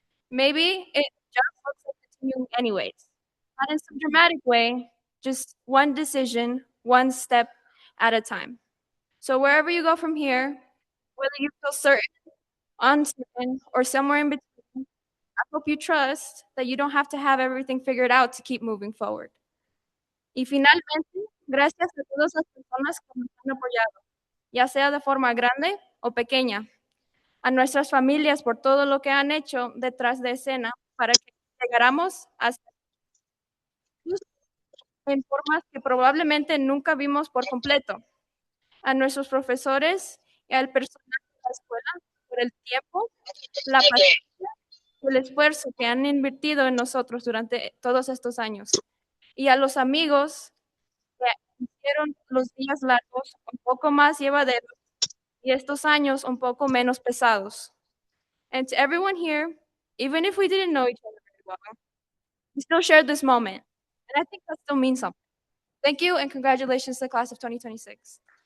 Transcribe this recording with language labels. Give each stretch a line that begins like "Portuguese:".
English: Maybe it just looks like continuing anyways, not in some dramatic way, just one decision, one step at a time. So wherever you go from here, whether you feel certain, uncertain, or somewhere in between, I hope you trust that you don't have to have everything figured out to keep moving forward.
Spanish: Y finalmente, gracias a todas las personas que nos han apoyado, ya sea de forma grande o pequeña, a nuestras familias por todo lo que han hecho detrás de escena para que llegáramos hasta en formas que probablemente nunca vimos por completo, a nuestros profesores y al personal de la escuela por el tiempo, la paciencia y el esfuerzo que han invertido en nosotros durante todos estos años, y a los amigos que hicieron los días largos un poco más llevaderos y estos años un poco menos pesados.
English: And to everyone here, even if we didn't know each other very well, we still shared this moment. And I think that still means something. Thank you and congratulations to the class of 2026.